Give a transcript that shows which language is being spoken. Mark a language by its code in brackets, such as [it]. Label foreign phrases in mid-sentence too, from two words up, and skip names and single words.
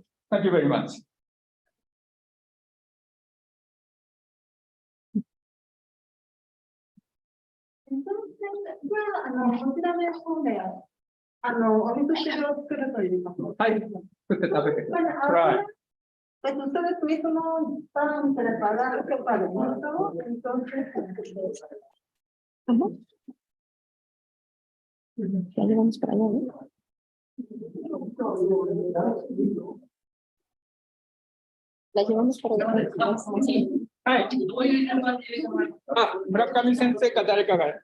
[en] Thank you very much. [es] Entonces, [ja] こちらの方で、お味噌汁を作るということ。はい。作って食べてください。Try. [es] Ustedes mismos van a preparar para el mundo, entonces. Ya llevamos para allá, ¿no? La llevamos para allá. [ja] はい。あ、村上先生か誰かが